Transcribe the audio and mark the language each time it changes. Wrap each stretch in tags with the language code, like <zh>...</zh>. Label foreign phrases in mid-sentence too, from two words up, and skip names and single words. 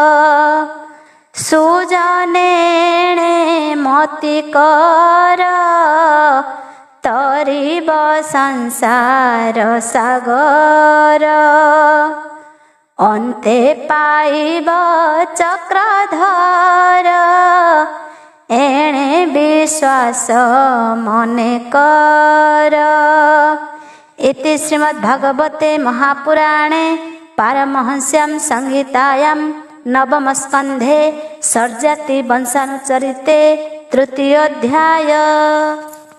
<or>ସୁଜନେଣେ ମତି କର ତରିବ ସଂସାର ସାଗର। ଅନ୍ତେ ପାଇବ ଚକ୍ରଧର ଏଣେ ବିଶ୍ୱାସ ମନେ କର।</or> <sa>इति श्रीमद्भागवते महापुराणे पारमहंस्यां संहितायां नवमस्कन्धे सर्जति वंशानुचरिते तृतीयोऽध्याय।</sa>